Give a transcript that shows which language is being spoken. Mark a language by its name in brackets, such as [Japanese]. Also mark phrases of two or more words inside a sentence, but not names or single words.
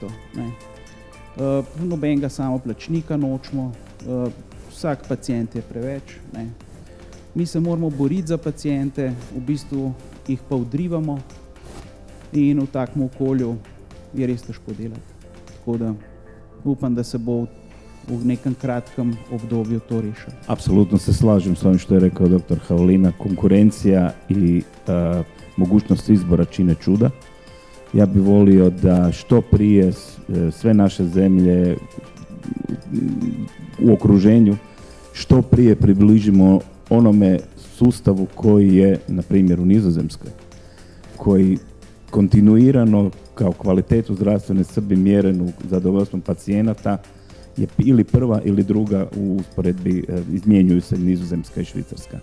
[Slovenian] Nobenega samoplačnika nočemo, vsak pacient je preveč. Mi se moramo boriti za paciente, v bistvu jih pa odrivamo in v takem okolju je res težko delati. Tako da upam, da se bo v nekem kratkem obdobju to rešilo. [Croatian] Apsolutno se slažem s ovim što je rekao dr. Havolina. Konkurencija i mogućnost izbora čine čuda. Ja bih volio da što prije sve naše zemlje u okruženju što prije približimo onome sustavu koji je, na primjer, u Nizozemskoj, koji kontinuirano kao kvalitetu zdravstvene skrbi mjerenu zadovoljstvom pacijenata je ili prva ili druga u usporedbi, izmjenjuju se Nizozemska i Švicarska.